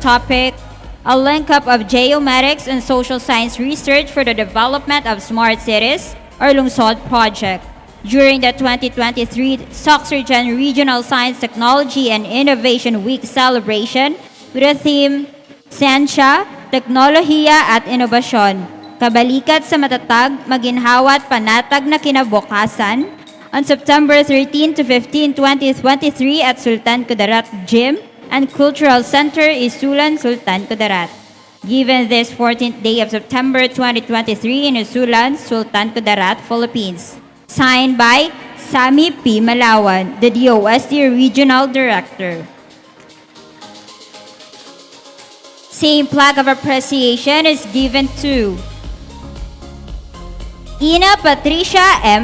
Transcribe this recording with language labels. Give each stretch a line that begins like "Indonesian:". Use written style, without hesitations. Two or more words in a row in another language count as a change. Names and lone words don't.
English: topic, a link-up of geomatics and social science research for the development of smart cities, or Lungsod project, during the 2023 Soxergen Regional Science Technology and Innovation Week celebration with the theme,
Filipino: Siyensya, Teknolohiya at Inobasyon, Kabalikat sa Matatag, Maginhawa at Panatag na Kinabukasan,
English: on September 13 to 15, 2023 at Sultan Kudarat Gym and Cultural Center, Isulan, Sultan Kudarat. Given this 14th day of September 2023 in Isulan, Sultan Kudarat, Philippines. Signed by Sammy P. Malawan, the DOST Regional Director. Same plaque of appreciation is given to Ina Patricia M.